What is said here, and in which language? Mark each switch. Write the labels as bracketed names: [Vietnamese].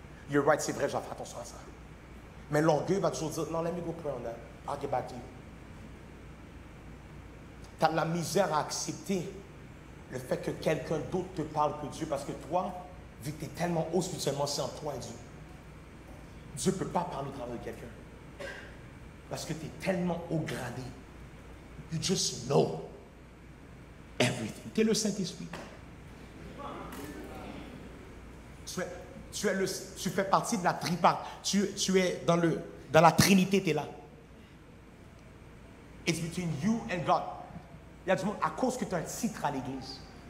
[English] You're right, [French] c'est vrai, je vais faire attention à ça. Mais l'orgueil va toujours dire, non, [English] let me go pray on that. I'll get back to you. [French] Tu as de la misère à accepter le fait que quelqu'un d'autre te parle que Dieu, parce que toi, vu que tu es tellement haut spirituellement, c'est en toi, Dieu. Dieu ne peut pas parler au travers de quelqu'un. Parce que tu es tellement haut gradé. [English] You just know everything. [French] Tu es le Saint-Esprit. Tu fais partie de la tripart. Tu es dans la Trinité, tu es là. [English] It's between you and God. [French] Il y a du monde, à cause que tu as un titre à l'église.